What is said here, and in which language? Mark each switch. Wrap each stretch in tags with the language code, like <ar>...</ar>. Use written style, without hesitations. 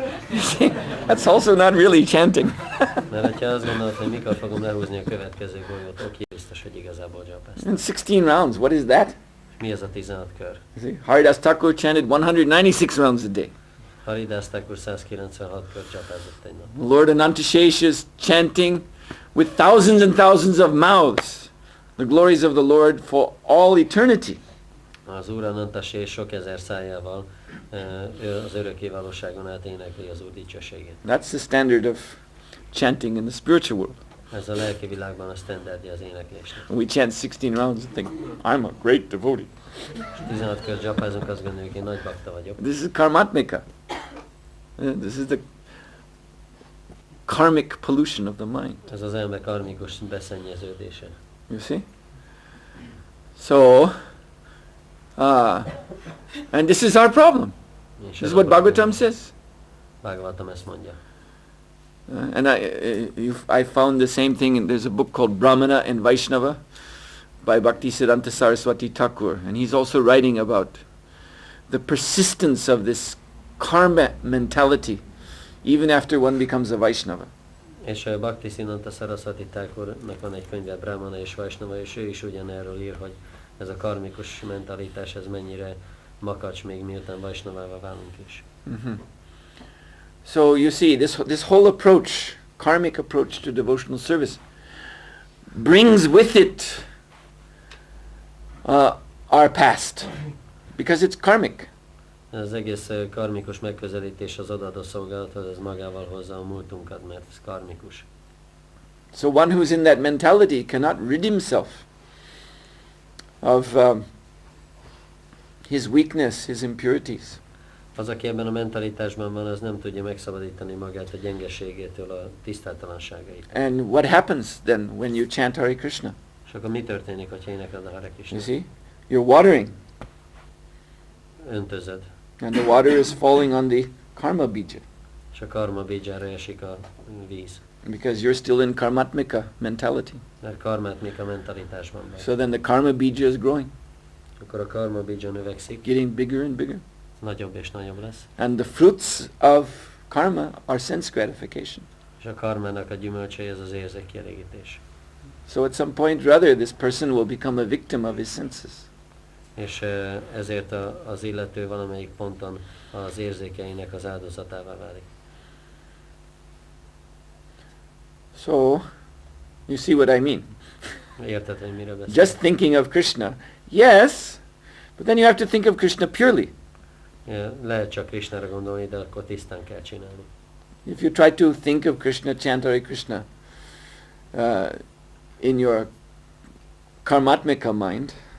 <en>You see, that's also not really chanting.</en> <hu>Mert ha azt gondolod, hogy mikor fogom lehúzni a következő golyót, oké, biztos, hogy igazából csapáztam.</hu> <en>And 16 rounds, what is that?</en> <hu>Mi ez a 16 kör?</hu> <en>You see, Haridas Thakur chanted 196 rounds a day.</en> <hu>Haridas Thakur 196 kört csapázott egy nap.</hu> <en>Lord Anantashesh is chanting with thousands and thousands of mouths the glories of the Lord for all eternity.</en> <hu>Az Úr Anantashesh sok ezer szájával ő az örökké valóságon át énekli az Úr dicsőségét.</hu> <en>That's the standard of chanting in the spiritual world.</en> <hu>Ez a lelki világban a standardja az éneklésnek.</hu> <en>We chant 16 rounds and think, I'm a great devotee.</en> <hu>16 kört csapázunk, azt gondoljuk, én nagy bakta vagyok.</hu> <en>This is karmatmika. This is the karmic pollution of the mind.</en> <hu>Ez az elme karmikus beszennyeződése.</hu> <en>You see? So, and this is our problem. This is what Bhagavatam says.</en> <hu>Bhagavatam ezt mondja.</hu> <en>And I found the same thing. There's a book called Brahmana and Vaishnava by Bhaktisiddhanta Saraswati Thakur, and he's also writing about the persistence of this karma mentality even after one becomes a Vaishnava.</en> <hu>És Bhaktisiddhanta Saraswati Thakurnak van egy könyve, Brahmana és Vaishnava, és ő is ugyanerről ír, hogy ez a karmikus mentalitás, ez mennyire makacs még miután Vaishnavává válunk is.</hu> <en>So you see, this whole approach, karmic approach to devotional service, brings with it our past, because it's karmic.</en> <hu>Az egész karmikus megközelítés az odaadó szolgálathoz, ez magával hozza a múltunkat, mert ez karmikus.</hu> <en>So one who's in that mentality cannot rid himself of his weakness, his impurities.</en> <hu>Az, aki ebben a mentalitásban van, az nem tudja megszabadítani magát a gyengeségétől, a tisztátalanságait.</hu> <en>And what happens then when you chant Hare Krishna?</en> <hu>És akkor mi történik, ha énekled a Hare Krishna?</hu> <en>You see? You're watering.</en> <hu>Öntözöd.</hu> <en>And the water is falling on the karma bija.</en> <hu>És a karma bijára esik a víz.</hu> <en>Because you're still in karmatmika mentality.</en> <hu>Mert karmátmika mentalitásban vagy.</hu> <en>So then the karma bija is growing.</en> <hu>Akkor a karma bija növekszik.</hu> <en>Getting bigger and bigger.</en> <hu>Nagyobb és nagyobb lesz.</hu> <en>And the fruits of karma are sense gratification.</en> <hu>És a karmának a gyümölcsei az érzékkielégítés.</hu> <en>So at some point or other this person will become a victim of his senses.</en> <hu>És ezért az illető valamelyik ponton az érzékeinek az áldozatává válik.</hu> <en>So, you see what I mean.</en> <hu>Érted, hogy miről beszélek?</hu> <en>Just thinking of Krishna. Yes, but then you have to think of Krishna purely.</en> <hu>Lehet csak Krishnára gondolni, de akkor tisztán kell csinálni.</hu> <en>If you try to think of Krishna, chant Hare Krishna, in your karmatmika mind,</en>